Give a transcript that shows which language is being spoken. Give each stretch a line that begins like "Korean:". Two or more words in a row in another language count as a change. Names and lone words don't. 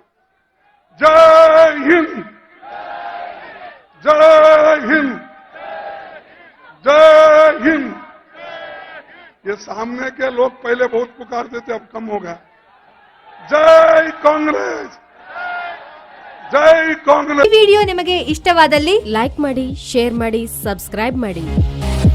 Hindi: जय हिंद, जय हिंद, जय हिंद। ये सामने के लोग पहले बहुत पुकारते थे, अब कम हो गया। जय कांग्रेस, जय कांग्रेस।
Kannada: ಈ ವಿಡಿಯೋ ನಿಮಗೆ ಇಷ್ಟವಾದಲ್ಲಿ ಲೈಕ್ ಮಾಡಿ, ಶೇರ್ ಮಾಡಿ, ಸಬ್ಸ್ಕ್ರೈಬ್ ಮಾಡಿ।